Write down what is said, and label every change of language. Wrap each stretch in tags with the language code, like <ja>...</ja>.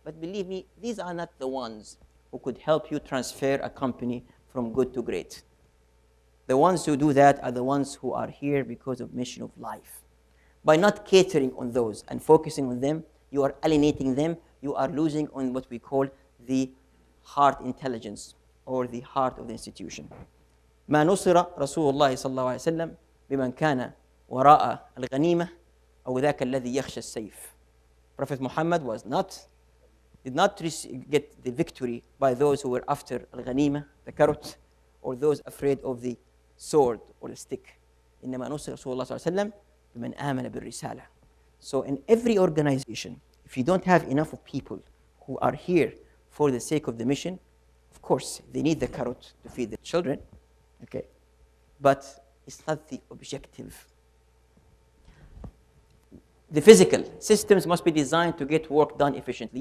<en>But believe me, these are not the ones who could help you transfer a company from good to great. The ones who do that are the ones who are here because of mission of life. By not catering on those and focusing on them, you are alienating them. You are losing on what we call the heart intelligence or the heart of the institution.</en> <ar>ما نصر رسول الله صلى الله عليه وسلم بمن كان وراء الغنيمة أو ذاك الذي يخشى السيف.</ar> <en>Prophet Muhammad did not get the victory by those who were after al-ghanima, the carrot, or those afraid of the sword or the stick.</en> <ar>إنما نصر رسول الله صلى الله عليه وسلم بمن آمن بالرسالة.</ar> <en>So in every organization, if you don't have enough of people who are here for the sake of the mission, of course, they need the carrot to feed their children, okay? But it's not the objective. The physical systems must be designed to get work done efficiently.</en>